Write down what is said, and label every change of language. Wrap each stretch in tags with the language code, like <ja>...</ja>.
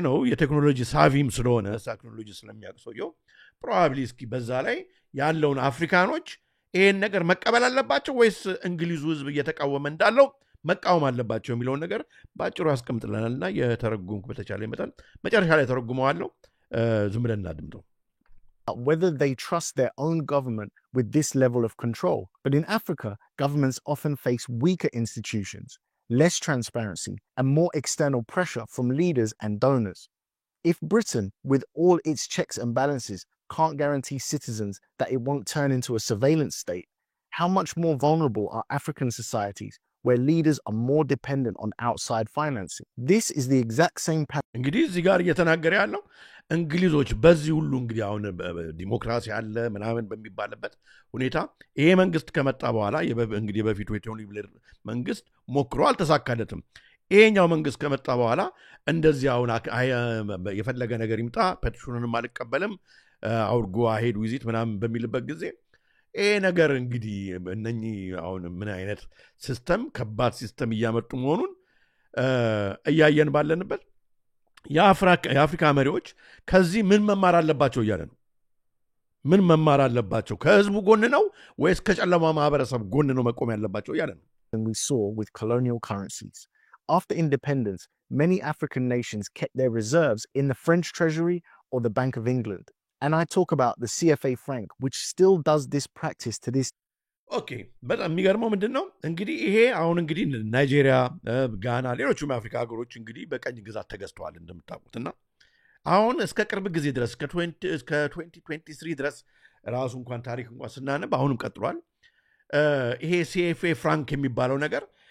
<am>የቴክኖሎጂ ሳቪም ስለሆነ ቴክኖሎጂ ስለሚያውቅ ሰውየው ፕሮባብሊ እስኪ በዛ ላይ ያለውን አፍሪካኖች ይሄን ነገር መቀበል አለባቸው ወይስ እንግሊዙ ህዝብ እየተቃወመ እንዳለው መቃወም አለባቸው የሚለውን ነገር ባጭሩ ያስቀምጥልናልና የተረጉምኩ በተቻለ መጠን መጨረሻ ላይ ተረጉመዋለሁ ዝም ብለን እናድምጠው</am> <en>whether they trust their own government with this level of control. But in Africa, governments often face weaker institutions, less transparency, and more external pressure from leaders and donors. If Britain, with all its checks and balances, can't guarantee citizens that it won't turn into a surveillance state, how much more vulnerable are African societies where leaders are more dependent on outside financing? This is the exact same pattern.</en> <am>እንግዲህ እዚህ ጋር እየተናገረ ያለው እንግሊዞች በዚህ ሁሉ እንግዲህ አሁን ዲሞክራሲ አለ ምናምን በሚባልበት ሁኔታ ይሄ መንግስት ከመጣ በኋላ እንግዲህ በፊቱ የቶኒ ብሌር መንግስት ሞክሮ አልተሳካለትም ይሄኛው መንግስት ከመጣ በኋላ እንደዚህ አሁን የፈለገ ነገር ይምጣ ፔቲሽኑንም አልቀበልም</am> <en>አውርጎ አሄድ ዊዚት</en> <am>ምናምን በሚልበት ጊዜ ይሄ ነገር እንግዲህ እነኚህ አሁን ምን አይነት ሲስተም ከባድ ሲስተም እያመጡ መሆኑን እያየን ባለንበት የአፍሪካ መሪዎች ከዚህ ምን መማር አለባቸው እያለ ነው ምን መማር አለባቸው ከህዝቡ ጎን ነው ወይስ ከጨለማ ማህበረሰብ ጎን ነው መቆም ያለባቸው እያለ ነው</am> <en>And we saw with colonial currencies. After independence, many African nations kept their reserves in the French Treasury or the Bank of England. And I talk about the CFA franc, which still does this practice to this.</en> <am>Okay, በጣም የሚገርመው ምንድነው እንግዲህ ይሄ አሁን እንግዲህ ናይጄሪያ ጋና ሌሎችም አፍሪካ ሀገሮች እንግዲህ በቀኝ ግዛት ተገዝተዋል እንደምታውቁትና አሁን እስከ ቅርብ ጊዜ ድረስ እስከ 2023 ድረስ ራሱ እንኳን ታሪክ እንኳን ስናነብ አሁንም ቀጥሏል ይሄ CFA ፍራንክ የሚባለው ነገር</am>